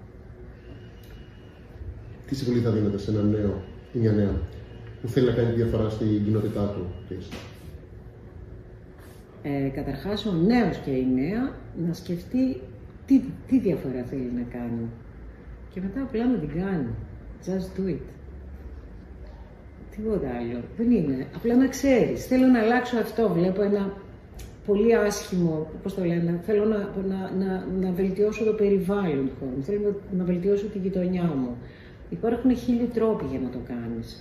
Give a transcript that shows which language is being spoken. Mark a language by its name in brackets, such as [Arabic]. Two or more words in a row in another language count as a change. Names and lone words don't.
[Greek] Τι συμβουλή θα δίνετε σε έναν νέο ή μια νέα που θέλει να κάνει διαφορά στην κοινότητά του? Καταρχάς, ο νέος και η νέα να σκεφτεί τι διαφορά θέλει να κάνει και μετά απλά να την κάνει. [English] Just do it. [Greek] Τίποτα άλλο. Δεν είναι. Απλά να ξέρεις. Θέλω να αλλάξω αυτό. Βλέπω ένα πολύ άσχημο, πώς το λένε, θέλω να βελτιώσω το περιβάλλον του χώρου, θέλω να βελτιώσω τη γειτονιά μου. Υπάρχουν 1000 τρόποι για να το κάνεις.